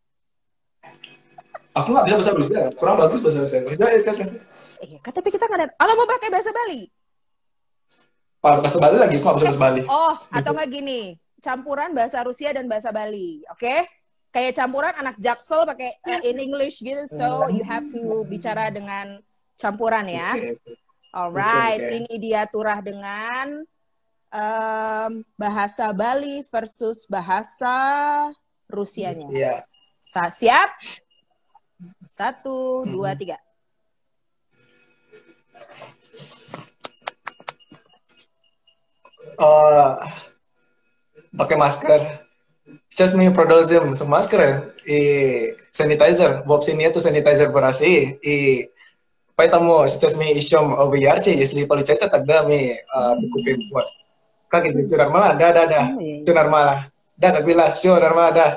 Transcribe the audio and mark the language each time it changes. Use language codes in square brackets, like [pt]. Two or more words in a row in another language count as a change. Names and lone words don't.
[id] Aku nggak bisa bahasa Rusia, kurang bagus bahasa Rusia. Iya, tapi kita nggak ada. Atau mau pakai bahasa Bali? Bahasa Bali lagi, aku nggak bisa bahasa Bali. Oh, atau nggak gini, campuran bahasa Rusia dan bahasa Bali, oke? Kayak campuran anak Jaksel pakai [en] in English [id] gitu, [en] so you have to [id] bicara dengan campuran ya. Alright, ini dia turah dengan bahasa Bali versus bahasa Rusianya. Iya. Siap? 1, 2, 3. Pakai masker. [ru] Сейчас мы продолжим с маской и санитайзер. В общем, нету санитайзер в России. И поэтому сейчас мы ищем в Ярче. Если получается, тогда мы купим. Вот. Как это? Все нормально? Да. Все нормально. Да, как было. Все нормально, да.